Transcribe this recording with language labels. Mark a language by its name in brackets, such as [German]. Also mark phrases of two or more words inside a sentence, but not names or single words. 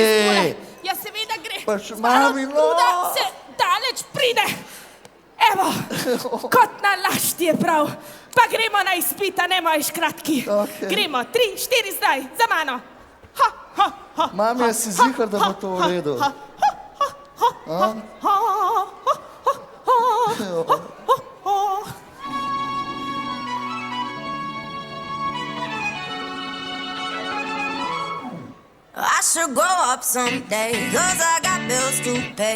[Slovenian] tole. Ja, seveda gre. Pa še mami, no. Truda se daleč pride. Evo, kot na laž ti je prav. Pa gremo na izpita, ne moji škratki. Okej. Gremo, 3, 4 zdaj, za mano. Mami, jaz si zihar, da bo to v redu. [English] I should grow up someday, 'cause I got bills to pay.